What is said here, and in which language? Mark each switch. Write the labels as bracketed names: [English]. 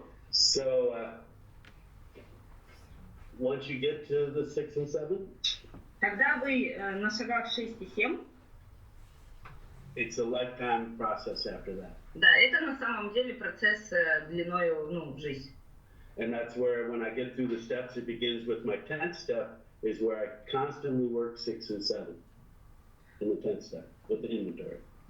[English] So, once you get to the 6 and 7, [Russian] Когда вы на шагах 6 и 7, [English] it's a lifetime process after that. [Russian] да, это на самом деле процесс длиною в жизнь. [English] And that's where, when I get through the steps, it begins with my 10th step, is where I constantly work 6 and 7 in the 10th step with the inventory.